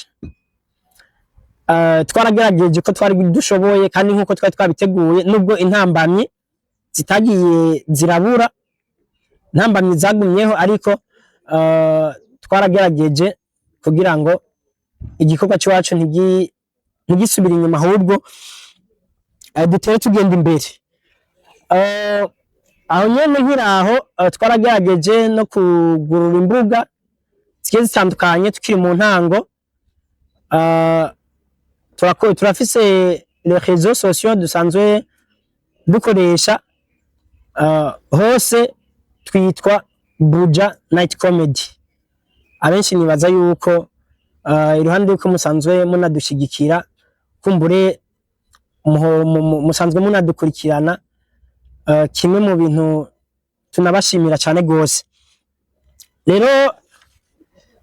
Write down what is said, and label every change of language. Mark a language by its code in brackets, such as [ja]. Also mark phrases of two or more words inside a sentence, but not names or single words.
[rn] Twaragerageje ko twari dushoboye kandi nkuko twari twabiteguye, nubwo intambamyi zitagiye zirabura, intambamyi zagumyeho, ariko twaragerageje kugira ngo igikorwa cyacu ntigisubire inyuma, ahubwo dutere tugenda imbere. Aho nyene nkiraho twaragerageje no kugurura imbuga zigiye zitandukanye tukiri mu ntango. Turafise [fr] les réseaux sociaux [rn] dusanzwe dukoresha, hose twitwa Buja Night Comedy. Abenshi nibaza yuko iruhande yuko musanzwe munadushigikira, kumbure musanzwe munadukurikirana, kimwe mu bintu tunabashimira cyane gose.